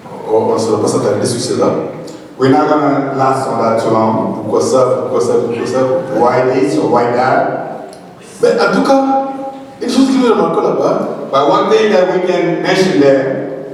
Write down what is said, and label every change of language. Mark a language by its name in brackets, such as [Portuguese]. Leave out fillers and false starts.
[French] On ne va pas s'attarder sur cela. [English] We're not going to last on that too long. [French] Pourquoi ça? [English] Why this or why that? [French] Mais en tout cas, une chose qui me remarque là-bas, [English] But one thing that we can mention there,